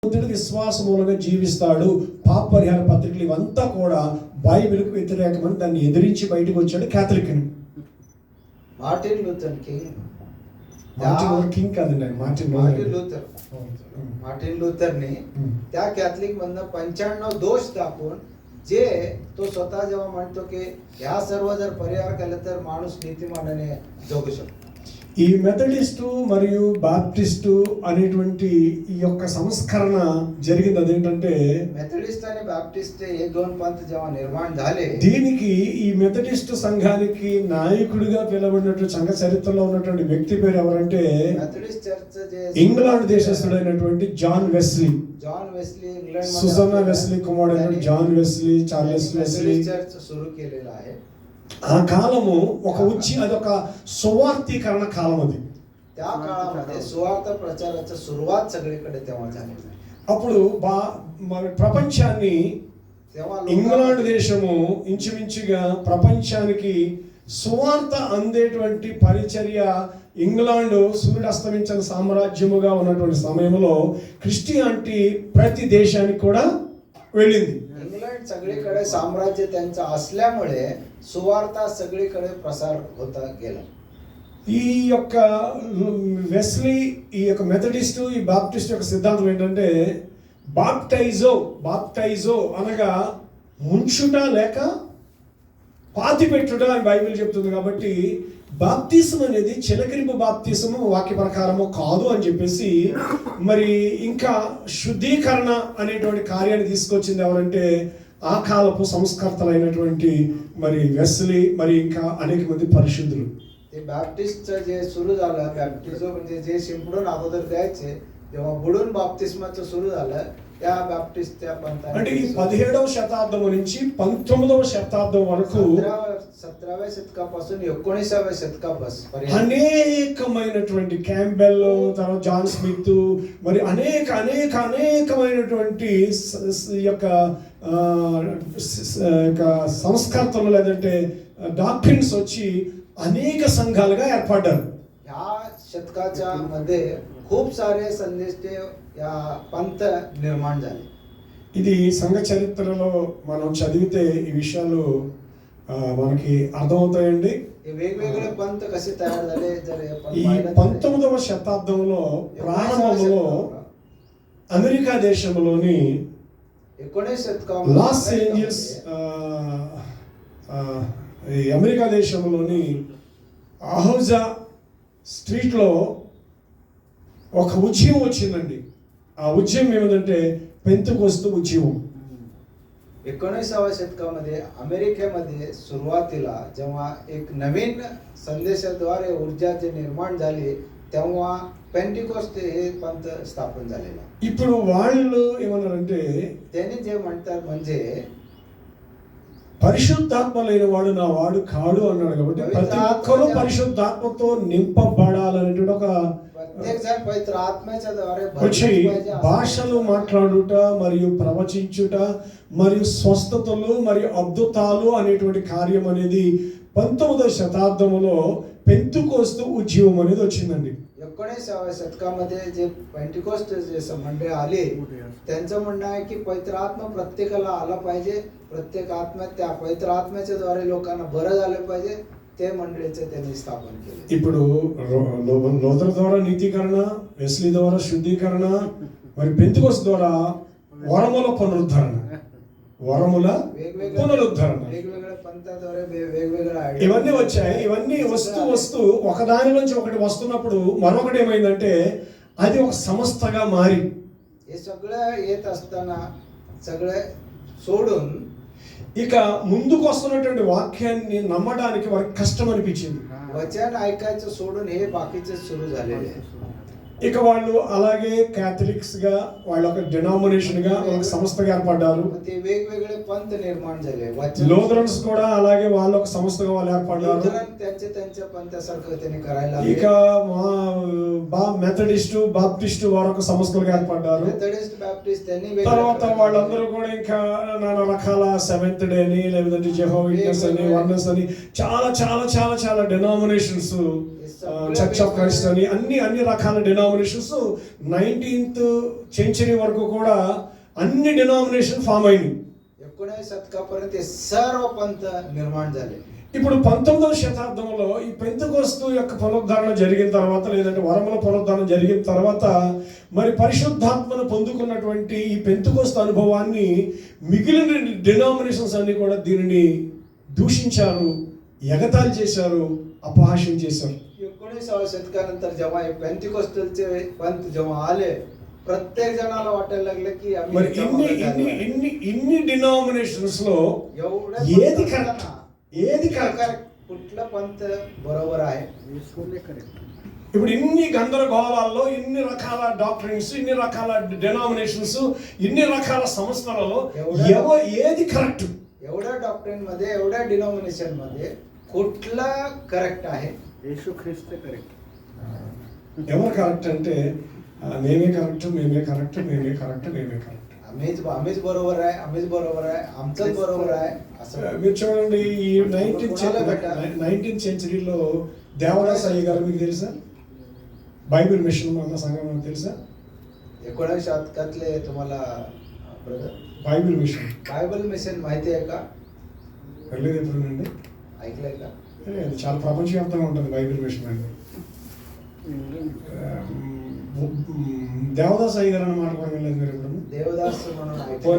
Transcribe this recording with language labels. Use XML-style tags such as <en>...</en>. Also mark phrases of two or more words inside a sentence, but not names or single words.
<te>విశ్వాసం మూలంగా జీవిస్తాడు. పాప పరిహార పత్రికలు ఇవంతా కూడా బైబిల్కు వ్యతిరేకమని దాన్ని ఎదిరించి బయటకు వచ్చాడు క్యాథలిక్ అని. మార్టిన్ లూథర్ కింగ్ కాదండి,</te> <mr>मार्टिन लूथरने त्या कॅथलिक मधनं 95 दोष दाखवून जे तो स्वतः जेव्हा म्हणतो की ह्या सर्व जर परिहार केलं तर माणूस नीतिमानाने जगू शकतो.</mr> <te>ఈ మెథడిస్టు మరియు బాప్టిస్టు అనేటువంటి ఈ యొక్క సంస్కరణ జరిగింది. అదేంటంటే</te> <mr>మెథడిస్ట్ आणि బాప్టిస్ట్ हे दोन पंथ जेव्हा निर्माण झाले,</mr> <te>దీనికి ఈ మెథడిస్టు సంఘానికి నాయకుడిగా పిలువబడినటువంటి సంఘ చరిత్రలో ఉన్నటువంటి వ్యక్తి పేరు ఎవరంటే</te> <mr>మెథడిస్ట్ చర్చ్ जे</mr> <te>ఇంగ్లాండ్ దేశస్థుడైనటువంటి జాన్ వెస్లీ.</te> <mr>इंग्लंड</mr> <te>సుజన్నా వెస్లీ కుమారుడు జాన్ వెస్లీ, చార్లెస్ వెస్లీ</te> <mr>चर्च सुरू केलेला आहे.</mr> <te>ఆ కాలము అదొక సువార్తీకరణ కాలం. అది</te> <mr>त्या काळामध्ये सुवार्थ प्रचाराची सुरुवात सगळीकडे तेव्हा झाली.</mr> <te>అప్పుడు ప్రపంచాన్ని ఇంగ్లాండ్ దేశము ఇంచుమించుగా ప్రపంచానికి సువార్త అందేటువంటి పరిచర్య ఇంగ్లాండ్ సూర్యుడు అస్తమించిన సామ్రాజ్యముగా ఉన్నటువంటి సమయంలో క్రిస్టియానిటీ ప్రతి దేశానికి కూడా వెళ్ళింది.</te> <mr>इंग्लंड सगळीकडे साम्राज्य त्यांचं असल्यामुळे सुवार्ता सगळीकडे प्रसार होता गेला.</mr> <te>ఈ యొక్క వెస్లీ, ఈ యొక్క మెథడిస్టు, ఈ బాప్టిస్ట్ యొక్క సిద్ధాంతం ఏంటంటే బాప్టైజో అనగా ముంచుట లేక పాతిపెట్టుట అని బైబిల్ చెప్తుంది. కాబట్టి బాప్తిసం అనేది చిలకరింపు బాప్తిసము వాక్య ప్రకారము కాదు అని చెప్పేసి మరి ఇంకా శుద్ధీకరణ అనేటువంటి కార్యాన్ని తీసుకొచ్చింది ఎవరంటే ఆ కాలపు సంస్కర్తలైనటువంటి మరి వెస్లీ, మరి ఇంకా అనేక మంది పరిశుద్ధులు.</te> <mr>ते बॅप्टिस्टचं जे सुरू झालं, बॅप्टिझम म्हणजे जे शिंपडून अगोदर द्यायचे, जेव्हा बुडून बाप्तिस्माचं सुरू झालं त्या बॅप्टिस्टच्या पंथाने</mr> <te>అంటే ఈ 17వ శతాబ్దం నుంచి 19వ శతాబ్దం వరకు</te> <mr>17व्या शतकापासून 19व्या शतकापर्यंत</mr> <te>అనేకమైనటువంటి క్యాంబెల్, తర్వాత జాన్ స్మిత్, మరి అనేకమైనటువంటి యొక్క సంస్కర్తలు లేదంటే డాక్ట్రిన్స్ వచ్చి అనేక సంఘాలుగా ఏర్పడ్డారు.</te> <mr>या शतकाच्या मध्ये खूप सारे संदेश या पंथ निर्माण झाले.</mr> <te>ఇది సంఘ చరిత్రలో మనం చదివితే ఈ విషయాలు మనకి అర్థమవుతాయండి.</te> <mr>वेगवेगळे पंथ कसे तयार झाले जर</mr> <te>ఈ 19వ శతాబ్దంలో ప్రారంభంలో అమెరికా దేశంలోని 19 శతకంలో లాస్ ఏంజల్స్ ఈ అమెరికా దేశంలోని అహోజా స్ట్రీట్లో ఒక ఉద్యమం వచ్చిందండి. ఆ ఉద్యమం ఏమిటంటే పెంతెకోస్తు ఉద్యమం.</te> <mr>19व्या शतकामध्ये अमेरिकेमध्ये सुरुवातीला जेव्हा एक नवीन संदेशाद्वारे ऊर्जा जे निर्माण झाली तेव्हा पेंटिकोस्ट हे पंथ स्थापन झालेला.</mr> <te>ఇప్పుడు వాళ్ళు ఏమన్నారంటే</te> <mr>त्यांनी जे म्हणतात म्हणजे</mr> <te>పరిశుద్ధాత్మ లేని వాడు నా వాడు కాడు అన్నాడు. కాబట్టి ప్రతి ఒక్కరూ పరిశుద్ధాత్మతో నింపబడాలనేటువంటి ఒక</te> <mr>प्रत्येक जण पवित्र आत्म्याच्या द्वारे</mr> <te>వచ్చి భాషలు మాట్లాడుట మరియు ప్రవచించుట మరియు స్వస్థతలు మరియు అద్భుతాలు అనేటువంటి కార్యం అనేది 19వ శతాబ్దంలో పెంతెకోస్తు ఉద్యమం అనేది వచ్చిందండి.</te> <mr>19व्या शतकामध्ये जे पेंटिकोस्ट जे मंडळ आले त्यांचं म्हणणं आहे की पवित्र आत्मा प्रत्येकाला आला पाहिजे, प्रत्येक आत्म्यात त्या पवित्र आत्म्याच्या द्वारे लोकांना बरं झालं पाहिजे. ते मंडळीचे त्यांनी स्थापन केले.</mr> <te>ఇప్పుడు లూథర్ ద్వారా నీతీకరణ, వెస్లీ ద్వారా శుద్ధీకరణ, మరి పెంతెకోస్తు ద్వారా వరముల పునరుద్ధరణ,</te> <mr>वेगवेगळ्या पंथाद्वारे वेगवेगळ्या</mr> <te>ఇవన్నీ వచ్చాయి. ఇవన్నీ వస్తూ ఒకదాని నుంచి ఒకటి వస్తున్నప్పుడు మరొకటి ఏమైందంటే అది ఒక సంస్థగా మారి</te> <mr>हे सगळं येत असताना सगळे सोडून</mr> <te>ఇక ముందుకు వస్తున్నటువంటి వాక్యాన్ని నమ్మడానికి వారికి కష్టం అనిపించింది.</te> <mr>वचन ऐकायचं सोडून हे बाकीचे सुरू झालेले.</mr> <te>ఇక వాళ్ళు అలాగే క్యాథలిక్స్ గా వాళ్ళ ఒక డినామినేషన్ గా ఒక సంస్థగా ఏర్పడ్డారు.</te> <mr>ते वेगवेगळे पंथ निर्माण झाले.</mr> <te>లూథరన్స్ కూడా అలాగే వాళ్ళ ఒక సంస్థగా వాళ్ళు ఏర్పడ్డారు.</te> <mr>त्यांच्या पंथासारखं त्यांनी करायला.</mr> <te>ఇక మెథడిస్టు, బాప్టిస్టు వారు ఒక సంస్థలుగా ఏర్పడ్డారు.</te> <mr>మెథడిస్ట్, బాప్టిస్ట్ त्यांनी</mr> <te>తర్వాత వాళ్ళందరూ కూడా ఇంకా నానా రకాల సెవెంత్ డే అని లేదంటే జెహోవా విట్నెస్ అని, వన్నెస్ అని చాలా చాలా చాలా చాలా డినామినేషన్స్ చర్చ్ ఆఫ్ క్రైస్ట్ అని అన్ని రకాల డినామినేషన్స్</te> <en>19th century</en> <te>వరకు కూడా అన్ని</te> <en>denomination form</en> <te>అయినాయి.</te> <mr>19 शतकापर्यंत हे सर्व पंथ निर्माण झाले.</mr> <te>ఇప్పుడు 19వ శతాబ్దంలో ఈ పెంతెకోస్తు యొక్క పునరుద్ధరణ జరిగిన తర్వాత, లేదంటే వరముల పునరుద్ధరణ జరిగిన తర్వాత, మరి పరిశుద్ధాత్మను పొందుకున్నటువంటి ఈ పెంతెకోస్తు అనుభవాన్ని మిగిలిన డినామినేషన్స్ అన్ని కూడా దీనిని దూషించారు, ఎగతాళి చేశారు, అపహాస్యం చేశారు.</te> <mr>19व्या शतकानंतर जेव्हा हे पेंटिकोस्टलचे पंथ जेव्हा आले, प्रत्येक जणाला वाटायला लागले की</mr> <te>మరి ఇన్ని డినామినేషన్స్ లో ఏది కరెక్ట్, ఏది కరెక్ట్,</te> <mr>कुठलं पंथ बरोबर आहे? ఇప్పుడు ఇన్ని గందరగోళాల్లో, ఇన్ని రకాల డాక్టరీన్స్, ఇన్ని రకాల డినామినేషన్స్, ఇన్ని రకాల సంస్థలలో ఏది కరెక్ట్? एवढ्या डॉक्टरीन मध्ये, एवढ्या डिनॉमिनेशन मध्ये कुठला करेक्ट आहे? येशू ख्रिस्त करेक्ट.</mr> <te>ఎవరు కరెక్ట్ అంటే మేమే కరెక్ట్, మేమే కరెక్ట్, మేమే కరెక్ట్, మేమే కరెక్ట్,</te> <mr>आम्हीच बरोबर आहे, आम्हीच बरोबर आहे, आमचंच बरोबर आहे असं.</mr> <te>మీరు చూడండి, ఈ</te> <en>19th century</en> <te>లో దేవదాస్ అయ్య గారు మీకు తెలుసా? బైబిల్ మిషన్ అన్న సంఘం తెలుసా?</te> <mr>19व्या शतकातले तुम्हाला ब्रदर</mr> <te>బైబిల్ మిషన్</te> <mr>बायबल मिशन माहिती आहे का?</mr> <te>వెళ్ళేది ఎప్పుడునండి?</te> <mr>ऐकलंय का?</mr> <te>అది చాలా ప్రపంచవ్యాప్తంగా ఉంటుంది బైబిల్ మిషన్ అంటే. దేవదాస్ అయ్య గారు అన్న మాట కూడా వెళ్ళలేదు మీరు ఎప్పుడు?</te> <mr>देवदास म्हणून</mr> <te>పోనీ</te>